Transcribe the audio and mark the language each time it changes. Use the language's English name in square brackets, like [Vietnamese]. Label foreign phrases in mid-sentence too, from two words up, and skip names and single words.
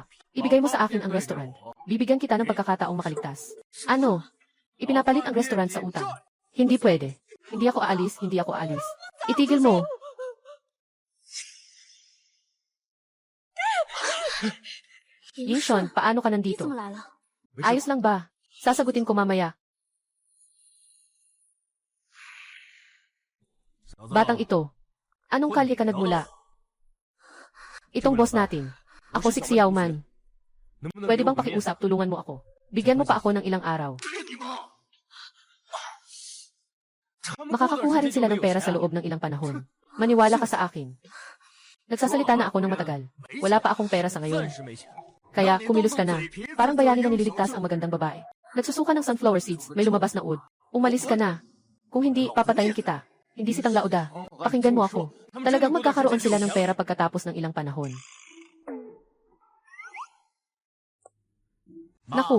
[Filipino] Ibigay mo sa akin ang restaurant. Bibigyan kita ng pagkakataong makaligtas. Ano? Ipinapalit ang restaurant sa utang. Hindi pwede. Hindi ako aalis, hindi ako aalis. Itigil mo. Yingshon, paano ka [Chinese] 你 [Filipino] nandito? [Chinese] 怎么来了？ [Filipino] Ayos lang ba? Sasagutin ko mamaya. Batang ito. Anong kalye ka nagmula? Itong boss natin. Ako si Xiao Man. Pwede bang pakiusap, tulungan mo ako. Bigyan mo pa ako ng ilang araw. Makakakuha rin sila ng pera sa loob ng ilang panahon. Maniwala ka sa akin. Nagsasalita na ako ng matagal. Wala pa akong pera sa ngayon. [Chinese] 暂时没钱， [Filipino] Kaya, kumilos ka na. Parang bayani na nililigtas ang magandang babae. Nagsusuka ng [English] sunflower seeds, [Filipino] may lumabas na ud. Umalis ka na. Kung hindi, papatayin kita. Hindi si Tanglauda. Pakinggan mo ako. Talagang magkakaroon sila ng pera pagkatapos ng ilang panahon. Naku,